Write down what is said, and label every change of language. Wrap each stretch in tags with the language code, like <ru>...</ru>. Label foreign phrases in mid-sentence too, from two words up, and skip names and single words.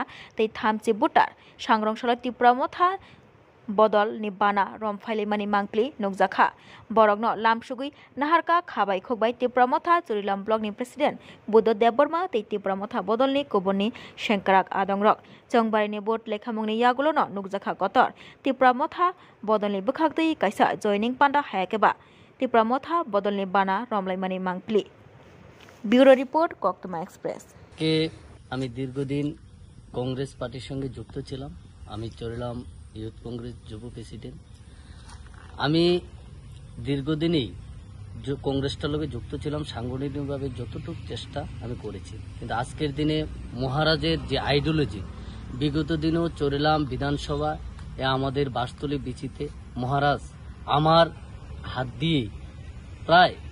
<trp>tei thamchi butar sangrong salo tipramotha bodol ni bana romphailemani mangpli nukjakha borokno lamsugui naharka khabai khokbai tipramotha Churilam block ni president Buddha Deborma tei tipramotha bodol ni kubuni Shenkarak adongrok Chongbari ni bot lekhamungni yagulo no nukjakha kotor tipramotha bodol ni bwkhaktwi kaisa joining panda hayakeba tipramotha bodol ni bana romlaimani mangpli</trp> <en>Bureau report</en> <trp>Koktuma Express</trp> <bn>কে আমি দীর্ঘদিন কংগ্রেস পার্টির সঙ্গে যুক্ত ছিলাম আমি চরিলাম ইউথ কংগ্রেস যুব প্রেসিডেন্ট আমি দীর্ঘদিনই কংগ্রেসটার লগে যুক্ত ছিলাম সাংগঠনিকভাবে যতটুকু চেষ্টা আমি করেছি কিন্তু আজকের দিনে মহারাজের যে আইডিওলজি বিগত দিনেও চরিলাম বিধানসভা আমাদের বাসতলী বিচিতে মহারাজ আমার হাত দিয়ে প্রায়</bn>